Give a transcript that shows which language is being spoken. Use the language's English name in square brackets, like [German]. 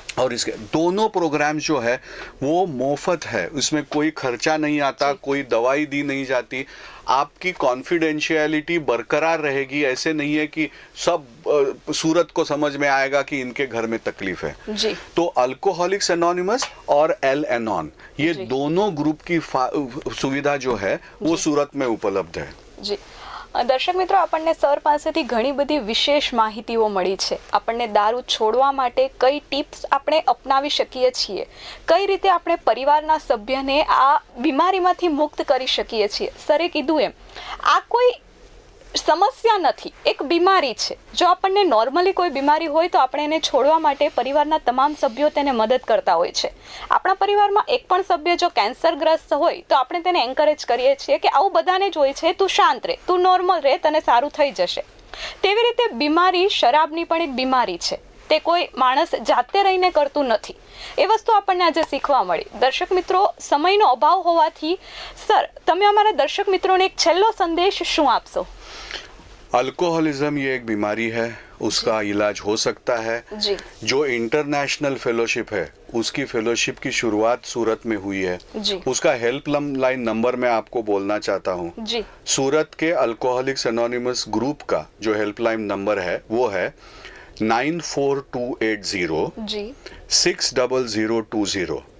[Hindi] और इसके दोनों प्रोग्राम जो है वो मुफ्त है, उसमें कोई खर्चा नहीं आता, कोई दवाई दी नहीं जाती, आपकी कॉन्फिडेंशियलिटी बरकरार रहेगी। ऐसे नहीं है कि सब सूरत को समझ में आएगा कि इनके घर में तकलीफ है जी। तो अल्कोहलिक्स एनोनिमस और एल एनॉन ये दोनों ग्रुप की सुविधा जो है वो सूरत में उपलब्ध है जी। [Gujarati] દર્શક મિત્રો, આપણને સર પાસેથી ઘણી બધી વિશેષ માહિતીઓ મળી છે। આપણને દારૂ છોડવા માટે કઈ ટિપ્સ આપણે અપનાવી શકીએ છીએ, કઈ રીતે આપણે પરિવારના સભ્યને આ બીમારીમાંથી મુક્ત કરી શકીએ છીએ। સરે કીધું એમ આ કોઈ સમસ્યા નથી, એક બીમારી છે। જો આપણને નોર્મલી કોઈ બીમારી હોય તો આપણે એને છોડવા માટે પરિવારના તમામ સભ્યો તેને મદદ કરતા હોય છે। આપણા પરિવારમાં એક પણ સભ્ય જો કેન્સરગ્રસ્ત હોય તો આપણે તેને એન્કરેજ કરીએ છીએ કે આવું બધાને જ હોય છે, તું શાંત રહે, તું નોર્મલ રહે, તને સારું થઈ જશે। તેવી રીતે બીમારી શરાબની પણ એક બીમારી છે, તે કોઈ માણસ જાતે રહીને કરતું નથી। એ વસ્તુ આપણને આજે શીખવા મળી। દર્શક મિત્રો, સમયનો અભાવ હોવાથી સર તમે અમારા દર્શક મિત્રોને એક છેલ્લો સંદેશ શું આપશો? [Hindi] अल्कोहलिज्म ये एक बीमारी है, उसका इलाज हो सकता है जी। जो इंटरनेशनल फेलोशिप है उसकी फेलोशिप की शुरुआत सूरत में हुई है जी। उसका हेल्पलाइन नंबर मैं आपको बोलना चाहता हूँ जी। सूरत के अल्कोहलिक्स एनोनिमस ग्रुप का जो हेल्पलाइन नंबर है वो है 94280 जी 60020।